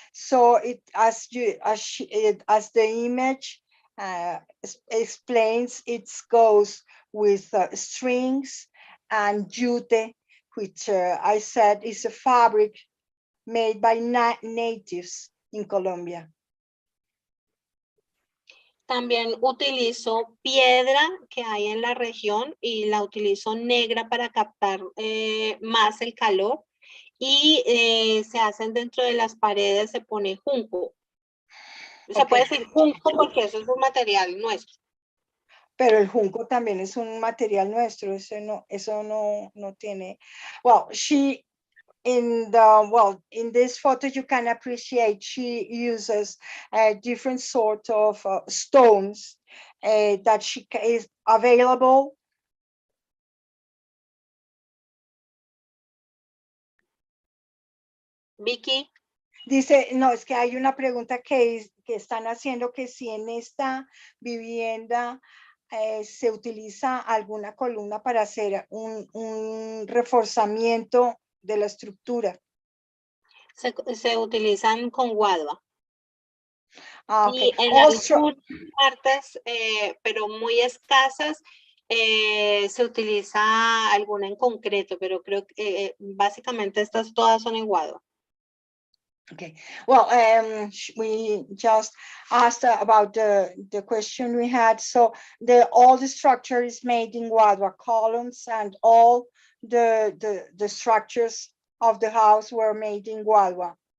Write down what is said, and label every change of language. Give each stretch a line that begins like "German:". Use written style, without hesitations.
English: So it as the image explains, it goes with strings and jute, which I said is a fabric made by natives in Colombia.
Spanish: También utilizo piedra que hay en la región y la utilizo negra para captar más el calor. Y se hacen dentro de las paredes, se pone junco. Se puede decir junco porque eso es un material nuestro. Pero el junco también es un material nuestro, eso no tiene.
English: Well, in this photo you can appreciate she uses different sort of stones that is available. Vicky.
Spanish: Dice, no, es que hay una pregunta que están haciendo, que si en esta vivienda se utiliza alguna columna para hacer un reforzamiento de la estructura. Se utilizan con guadua. Okay. Y en algunas partes, pero muy escasas, se utiliza alguna en concreto, pero creo que básicamente estas todas son en guadua.
English: Okay, well, we just asked about the question we had. So all the structure is made in guadua columns, and all the structures of the house were made in guadua.